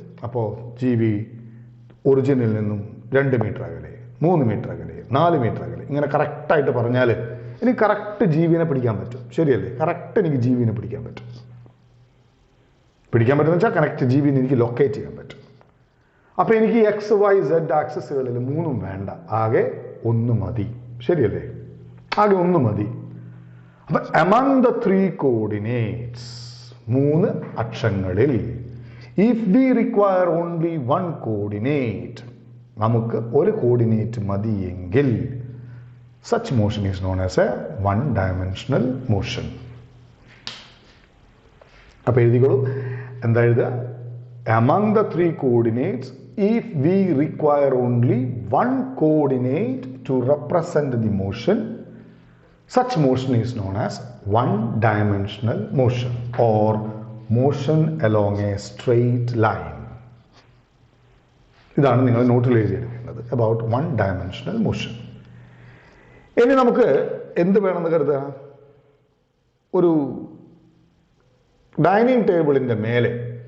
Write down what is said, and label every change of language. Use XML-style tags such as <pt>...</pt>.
<ml>അപ്പോൾ ജീവി ഒറിജിനിൽ നിന്നും 2 മീറ്റർ അകലെ, 3 മീറ്റർ അകലെ, 4 മീറ്റർ അകലെ, ഇങ്ങനെ കറക്റ്റായിട്ട് പറഞ്ഞാൽ എനിക്ക് കറക്റ്റ് ജീവിനെ പിടിക്കാൻ പറ്റും. ശരിയല്ലേ? കറക്റ്റ് എനിക്ക് ജീവിനെ പിടിക്കാൻ പറ്റും. പറ്റുമെന്ന് വെച്ചാൽ കറക്റ്റ് ജീവിനെ എനിക്ക് ലൊക്കേറ്റ് ചെയ്യാൻ പറ്റും. അപ്പോൾ എനിക്ക് എക്സ്, വൈ, സെഡ് ആക്സസുകളിൽ 3 വേണ്ട, ആകെ 1 മതി. ശരിയല്ലേ? ആകെ 1 മതി. അപ്പം</ml> <en>among the 3 coordinates,</en> <ml>3 അക്ഷങ്ങളിൽ,</ml> <en>if we require only 1 coordinate,</en> <ml>നമുക്ക് ഒരു കോർഡിനേറ്റ് മതിയെങ്കിൽ</ml> <en>such motion is known as a 1-dimensional motion.</en> <ml>അപ്പോൾ എഴുതിക്കോളൂ. എന്താ എഴുതുക?</ml> <en>among the 3 coordinates, if we require only 1 coordinate to represent the motion, such motion is known as 1-dimensional motion or motion along a straight line.</en> <ml>ഇതാണ് നിങ്ങൾ നോട്ടിൽ എഴുതിയെടുക്കേണ്ടത്</ml> <en>about 1-dimensional motion.</en> <ml>ഇനി നമുക്ക് എന്ത് വേണമെന്ന് കരുതുക? ഒരു ഡൈനിങ് ടേബിളിൻ്റെ മേലെയാണ്.</ml>